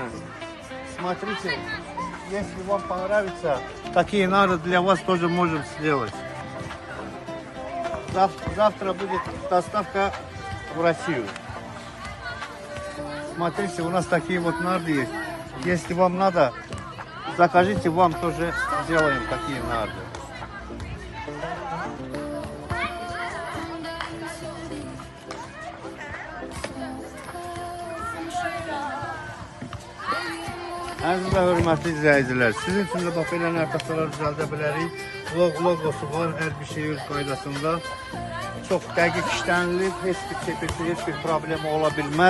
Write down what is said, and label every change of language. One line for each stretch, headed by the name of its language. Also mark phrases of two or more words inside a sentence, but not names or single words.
Russian: Смотрите, если вам понравится, такие нарды для вас тоже можем сделать. Завтра будет доставка в Россию. Смотрите, у нас такие вот нарды есть. Если вам надо, закажите, вам тоже сделаем такие нарды.
Azerbaijani: Əziz və hörmətli izləyicilər, sizin üçün də bax belə nərtəqlər düzəldə bilərik. Logosu var, hər bir şey öz qaydasında. Çox dəqiq işlənilib, heç bir çepirti, heç bir problemi ola bilməz.